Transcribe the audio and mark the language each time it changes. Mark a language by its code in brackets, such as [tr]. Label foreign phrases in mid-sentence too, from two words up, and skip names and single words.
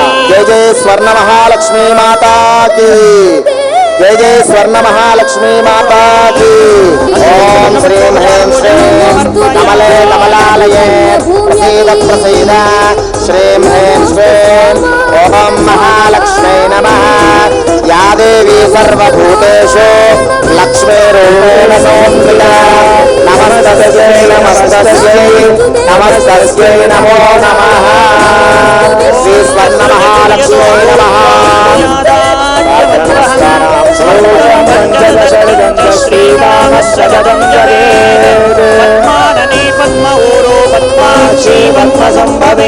[hi] जय जय स्वर्ण महालक्ष्मी माता की, जय जय स्वर्ण महालक्ष्मी माता की. [sa] ఓం శ్రీం హ్రీం శ్రీం కమలే కమలాలయే ప్రసీద ప్రసీద శ్రీం హ్రీం శ్రీం ఓం మహాలక్ష్మీ నమః. या देवी सर्वभूतेषु लक्ष्मीरूपेण संस्थिता नमस्तस्यै नमस्तस्यै नमस्तस्यै नमो नमः श्री स्वर्णमहालक्ष्म्यै नमः पद्मानने पद्म ऊरो पद्माक्षी पद्मसंभवे